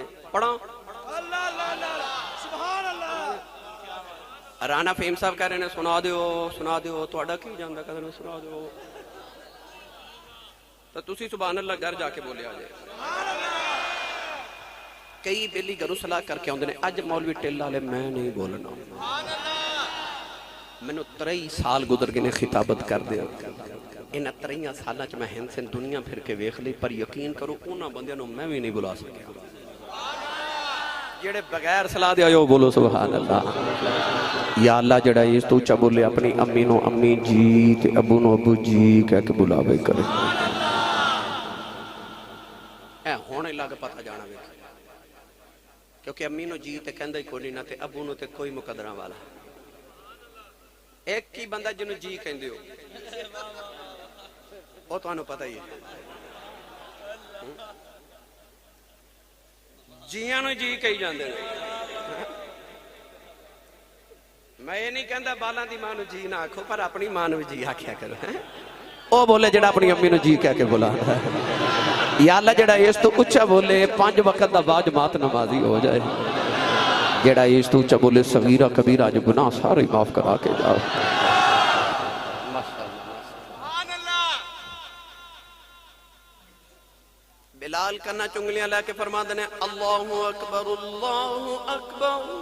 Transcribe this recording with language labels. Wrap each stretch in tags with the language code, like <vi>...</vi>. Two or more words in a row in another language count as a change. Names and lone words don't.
<pa>پڑھا رانا فہیم صاحب کہہ رہے ہیں سنا دیو تہاڈا کی جاندا کہتے ہیں سنا دیو. تو تسی</pa> <ar>سبحان اللہ</ar> <pa>گھر جا کے بولے آ جائے. کئی بیلی گھروں صلاح کر کے آندے نے اج مولوی ٹل والے میں نہیں بولنا. مینوں 23 سال گزر گئے نے خطابت کر دیا. انہاں 23 سالاں چ میں ہند سن دنیا پھر کے ویکھ لئی پر یقین کرو انہاں بندیاں نوں میں بھی نہیں بلا سکیا جڑے بغیر صلاح دے آئے بولو</pa> <ar>سبحان اللہ.</ar> <pa>یا اللہ جڑا اس تو اچھا بولے اپنی امی نو امی جی تے ابو نو ابو جی کہہ کے بلاوے کرے. اے ہونے لگ پتہ جانا وے کیونکہ امی نو جی تے کہندا ہی کوئی نہ تے ابو نو تے کوئی مقدراں والا. ایک ہی بندہ جنوں جی کہندے ہو وہ تانوں پتہ ہی ہے. جیاں نو جی کہی جاندے نے. میں یہ نہیں کہندا بالاں دی ماں نو جی نہ آکھو پر اپنی ماں نو جی آکھیا کرو. او بولے جڑا اپنی امی نو جی کہہ کے بلا. یا اللہ جڑا اس تو اچھا بولے 5 وقت دا با جماعت نمازی ہو جائے. جڑا اس تو اچھا بولے صغیرہ کبیرہ جو گناہ سارے معاف کرا کے جاؤ. بلال کرنا چنگلیاں لے کے فرما دینے</pa> <ar>اللہ اکبر اللہ اکبر</ar>